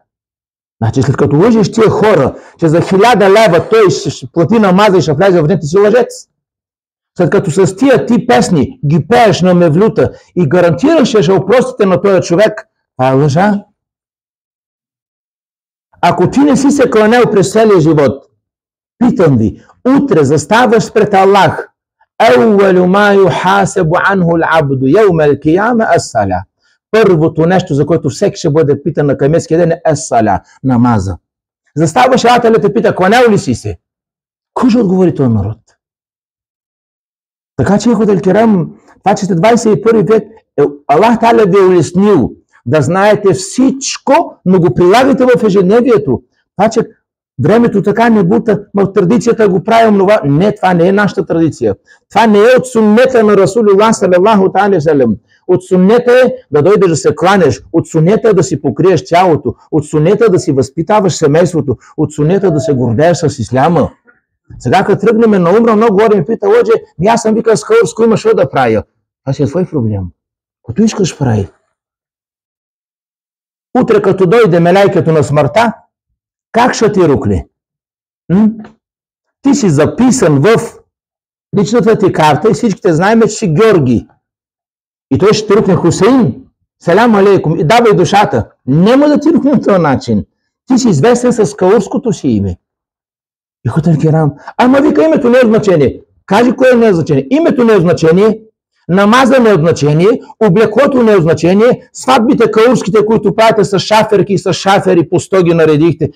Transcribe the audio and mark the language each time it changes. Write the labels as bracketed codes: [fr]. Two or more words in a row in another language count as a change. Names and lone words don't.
[bg] Значи след като лъжиш тия хора, че за 1000 лева той ще плати намаза и ще влезе в днете си лъжец. След като с тия ти песни ги пееш на мевлюта и гарантираш, че ще опростите на този човек, това е лъжа. Ако ти не си се кланял през целия живот, питам ви, утре заставаш пред Аллах. [ar] أول ما يحاسب عنه العبد يوم القيامة الصلاة. [bg] Първото нещо, за което всеки ще бъде питан на кайметския ден, е ас-сала, намаза. Заставаш, ателя те пита: кланял ли си се? Кой ще отговори този народ? Така че, [ar] الإخوة الكرام, [bg] това, че сте 21 век, [ar] الله تعالى [bg] ви е улеснил да знаете всичко, но го прилагайте в ежедневието. Това, че времето така не бута, но традицията го правим това. Не, това не е нашата традиция. Това не е от суннета на [ar] رسول الله صلى الله تعالى سلام. [bg] От суннета е да дойдеш да се кланеш, от суннета е да си покриеш тялото, от суннета е да си възпитаваш семейството, от суннета е да се гордееш с исляма. Сега като тръгнем на умра, много горе ми пита: лъже, аз съм викал с Каурско, имаш що да правя. Това си е твой проблем. Като искаш прави. Утре като дойде мелайкето на смъртта, как ще ти рукне? Ти си записан в личната ти карта и всичките знаем, че си Георги. И той ще ти рукне: [ar] Хусейн, سلام عليكم, [bg] и давай душата. Няма да ти рукне по този начин. Ти си известен с каурското си име. И хотел кирам: ама вика, името не е значение. Кажи кое не е значение. Името не е значение, намаза не е значение, облеклото не е значение, сватбите каурските, които правите с шаферки и с шафери по 100 ги наредихте.